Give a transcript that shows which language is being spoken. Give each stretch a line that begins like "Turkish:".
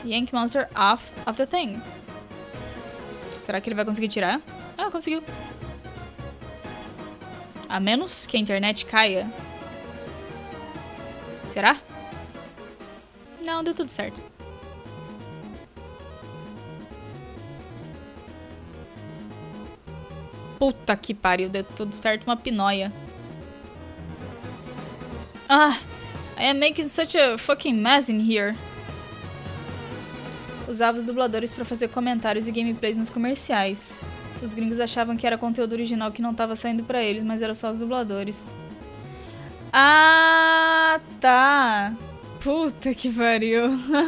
English: Yank monster off of the thing.
Portuguese: Será que ele vai conseguir tirar? Ah, conseguiu. A menos que a internet caia. Será? Não, deu tudo certo. Puta que pariu, deu tudo certo, uma pinóia.
English: Ah, I am making such a fucking mess in here.
Portuguese: Usava os dubladores pra fazer comentários e gameplays nos comerciais. Os gringos achavam que era conteúdo original que não tava saindo pra eles, mas era só os dubladores. Ah, tá. Puta que pariu.